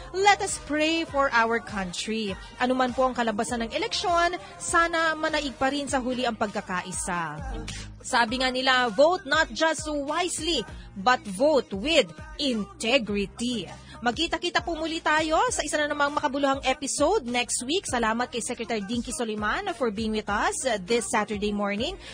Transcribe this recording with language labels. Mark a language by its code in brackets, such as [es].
[en] Let us pray for our country. [tl] Ano man po ang kalabasan ng eleksyon, sana manaig pa rin sa huli ang pagkakaisa. Sabi nga nila, [en] vote not just wisely, but vote with integrity. [tl] Magkita-kita po muli tayo sa isa na namang makabuluhang episode [en] next week. [tl] Salamat kay [en] Secretary Dinky Soliman for being with us this Saturday morning.